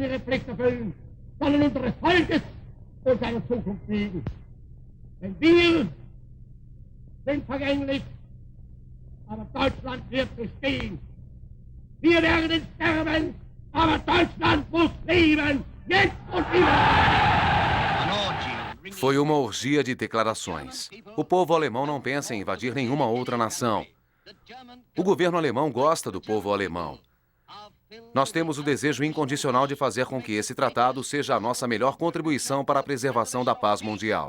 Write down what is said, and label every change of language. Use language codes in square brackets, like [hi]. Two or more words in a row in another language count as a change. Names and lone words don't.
[de] ihre Pflicht erfüllen, sollen unseres Volkes und seiner Zukunft wegen. Denn wir sind vergänglich, aber Deutschland wird bestehen. Wir werden sterben, aber Deutschland muss leben, jetzt und immer. [pt] Foi uma orgia de declarações. O povo alemão não pensa em invadir nenhuma outra nação. O governo alemão gosta do povo alemão. Nós temos o desejo incondicional de fazer com que esse tratado seja a nossa melhor contribuição para a preservação da paz mundial.